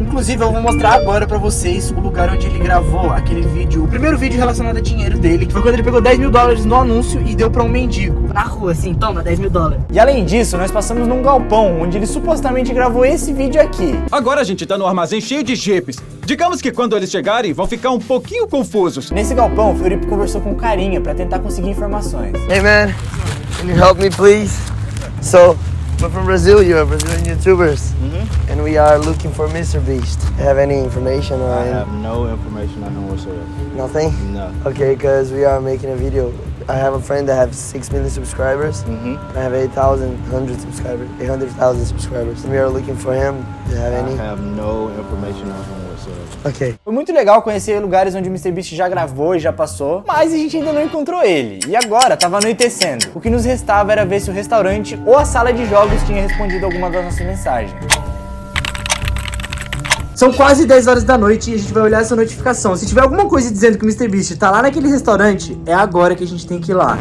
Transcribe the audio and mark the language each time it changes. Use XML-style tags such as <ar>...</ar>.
<pt>Inclusive eu vou mostrar agora pra vocês o lugar onde ele gravou aquele vídeo, o primeiro vídeo relacionado a dinheiro dele, que foi quando ele pegou $10 mil no anúncio e deu pra um mendigo. Na rua, assim, toma, $10 mil. E além disso, nós passamos num galpão, onde ele supostamente gravou esse vídeo aqui. Agora a gente tá no armazém cheio de jipes. Digamos que quando eles chegarem, vão ficar um pouquinho confusos. Nesse galpão, o Fiorip conversou com carinha pra tentar conseguir informações.</pt> <en>Hey man, can you help me please? So, we're from Brazil, you're Brazilian YouTubers. And we are looking for MrBeast. Have any information or I have no information on him whatsoever. nothing? No. Okay, because we are making a video. I have a friend that has 6 million subscribers. I have 8,000 subscribers, 800,000 subscribers. And we are looking for him. Do you have any? I have no information on him whatsoever. Okay.</en> <pt>Foi muito legal conhecer lugares onde o MrBeast já gravou e já passou, mas a gente ainda não encontrou ele. E agora tava anoitecendo. O que nos restava era ver se o restaurante ou a sala de jogos tinha respondido alguma das nossas mensagens. So São quase 10 horas da noite e a gente vai olhar essa notificação. Se tiver alguma coisa dizendo que o MrBeast tá lá naquele restaurante, é agora que a gente tem que ir lá.</pt>